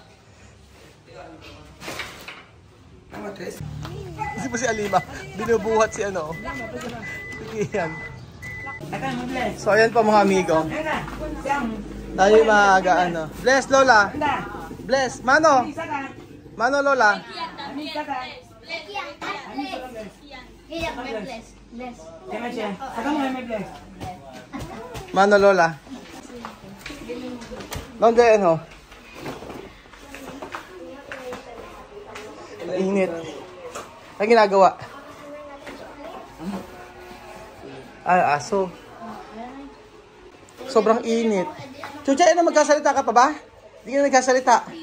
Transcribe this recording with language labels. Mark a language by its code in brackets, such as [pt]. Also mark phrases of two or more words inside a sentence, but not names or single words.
[tl] Kasi po si Alima, binubuhat si ano. Yan. So ayan po mga amigo. Tayo maaga ano. Bless Lola. Bless. Mano. Mano Lola. Mano Lola. Donde ano? Init. Ano ginagawa? Ah, aso. Sobrang init. Chucha, ano magkasalita ka pa ba? Hindi ka na nagkasalita.